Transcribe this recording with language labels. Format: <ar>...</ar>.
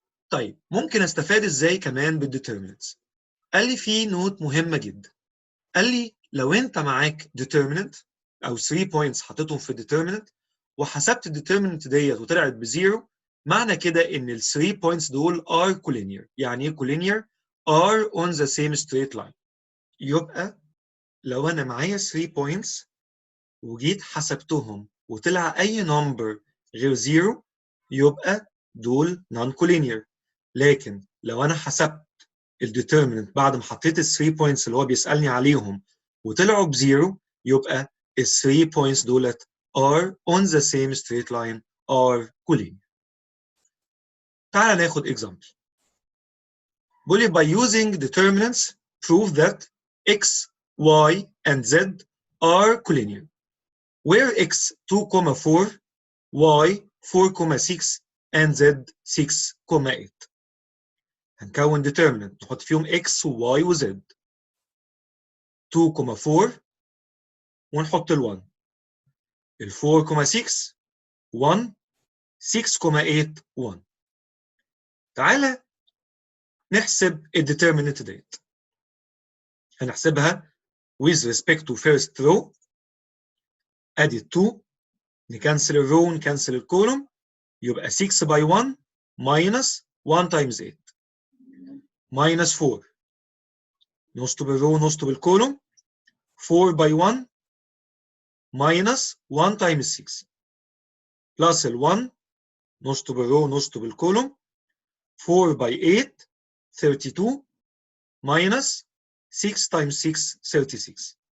<ar>طيب ممكن استفاد ازاي كمان بالديترميننتس؟ قال لي في نوت مهمه جدا. قال لي لو انت معاك determinant او 3 points حطيتهم في determinant وحسبت الديترميننت وطلعت بزيرو، معنى كده ان ال 3 points دول</ar> <en>are collinear.</en> <ar>يعني ايه</ar> <en>collinear؟ are on the same straight line.</en> <ar>يبقى لو انا معايا 3 points وجيت حسبتهم وطلع اي number غير زيرو يبقى دول non collinear. لكن لو انا حسبت الديترميننت بعد ما حطيت ال 3 points اللي هو بيسالني عليهم وطلعوا بزيرو يبقى ال 3 points دولت</ar> <en>are on the same straight line are collinear.</en> <ar>تعال ناخد example. بيقول لي</ar> <en>by using determinants prove that x, y and z are collinear where x 2, 4 y 4, 6 and z 6, 8.</en> <ar>هنكون determinant نحط فيهم x و y و z. 2 4 ونحط ال 1. ال 4 6 1 6 8 1. تعالى نحسب الديترميننت ديت. هنحسبها</ar> <en>with respect to first row.</en> <ar>ادي 2 نكنسل الرو ونكنسل الكولوم يبقى 6 باي 1</ar> <en>minus 1 times 8 minus 4</en> <ar>نشطب الرو ونشطب الكولوم 4 باي 1</ar> <en>minus 1 times 6 plus</en> <ar>ال 1 نشطب الرو ونشطب الكولوم 4 باي 8 32</ar> <en>minus 6 times 6</en> <ar>36.</ar>